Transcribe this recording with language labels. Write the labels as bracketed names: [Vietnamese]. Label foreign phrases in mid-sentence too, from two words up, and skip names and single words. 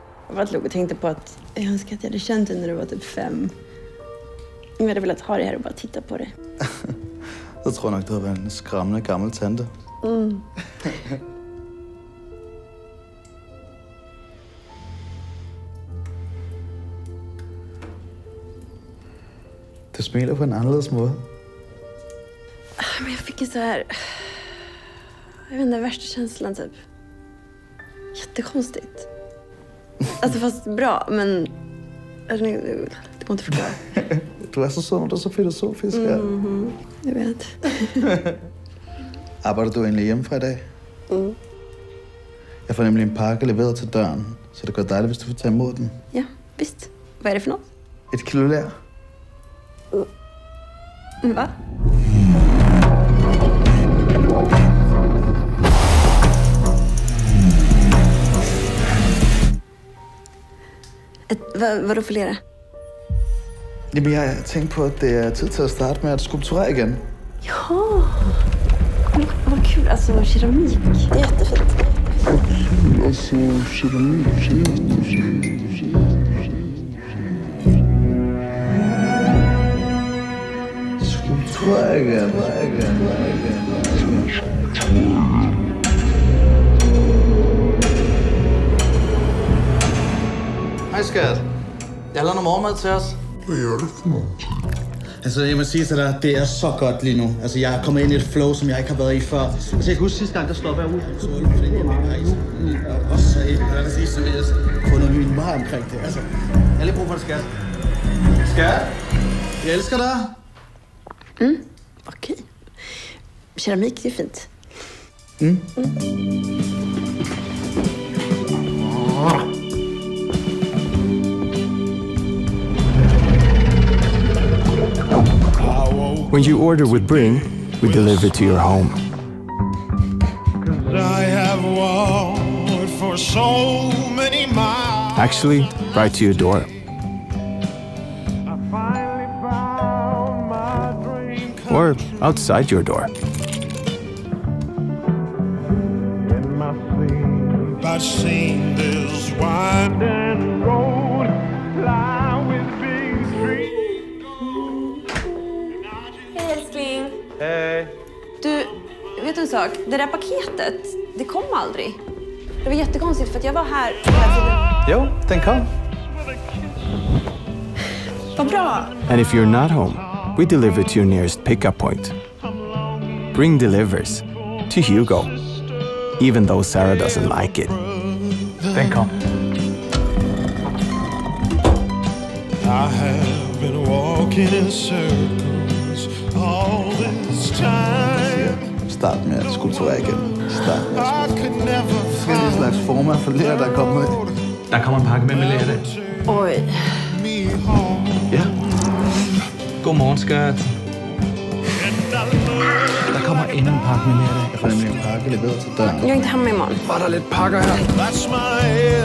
[Swedish] var låg och tänkte på att jag önskar att jag hade känt dig när du var typ 5. Jag hade velat ha det här och bara titta på det. [Danish] Jag tror nok, du har været en skræmmende gammel tante. Du smiler på en anderledes måde. [Swedish] Men jag fick ju så här... Jag vet inte, värsta känslan typ. Jättekonstigt. Alltså fast bra, men... Det går inte att förklara. [Danish] Du er så sådan, du er så filosofisk her. [Swedish] Jag vet. [Danish] Arbejder du egentlig hjemmefra i dag? Jeg får nemlig en pakke leveret til døren, så det går dejligt, hvis du får tage imod den. [Swedish] Ja, visst. Vad är det för något? [Danish] Et kilo lær. [Swedish] Va? Vadå för lera? [Danish] Jamen, jeg har tænkt på, at det er tid til at starte med at skulpturere igen. [Swedish] Ja, vad kul. Alltså, keramik. Det är jättefint. [Danish] Altså, keramik. Skulpturere igen. Hej skat. Jeg har lavet noget morgenmad til os. Hvad gør du for noget? Altså, jeg må sige til dig, det er så godt lige nu. Altså, jeg er kommet ind i et flow, som jeg ikke har været i før. Altså, jeg kan huske sidste gang, der stoppede jeg ud. Så det er også så lad os sige, så vil jeg få noget nyt meget omkring det. Altså, jeg har lige brug for det, skat. Skat? Jeg elsker dig. [Swedish] Okej. Keramik, det är fint. [English] When you order with Bring, we deliver to your home. I have walked for so many miles. Actually, right to your door. I finally found my dream come Or outside your door. in my sleep. I've seen this winding road fly with big dreams. [Swedish] Hej älskling. Hej. Du, vet du en sak? Det där paketet, det kom aldrig. Det var jättekonstigt för att jag var här hela tiden. Jo, den kom. Vad bra. [English] And if you're not home, we deliver to your nearest pickup point. Bring delivers to Hugo, even though Sarah doesn't like it. [Swedish] Den kom. [English] I have been walking in circles all this time. [Danish] Start med at skulpturere igen. Start med at [English] I could never [Danish] Det er en slags former for lær, der er kommet ind. Der kommer en pakke med lærte. [Swedish] Oj. [English] me home. [Danish] Ja. Godmorgen, skat. Der kommer endnu en pakke med lærte. Jeg får nemlig en pakke leveret til døren. [Swedish] Jag är inte hemma imorgon. [Danish] Var der lidt pakker her? [English] That's my